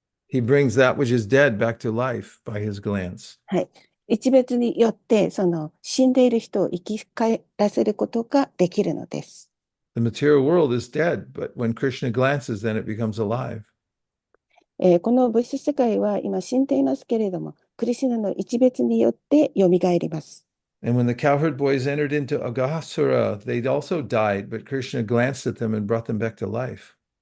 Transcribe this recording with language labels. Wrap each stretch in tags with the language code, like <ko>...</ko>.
<en>He brings that which is dead back to life by his glance.</en> <ja>はい、一別によって死んでいる人を生き返らせることができるのです。</ja> <en>The material world is dead, but when Krishna glances, then it becomes alive.</en> <ja>この物質世界は今死んでいますけれども、クリシュナの一別によってよみがえります。</ja> <en>And when the cowherd boys entered into Aghasura, they also died, but Krishna glanced at them and brought them back to life.</en>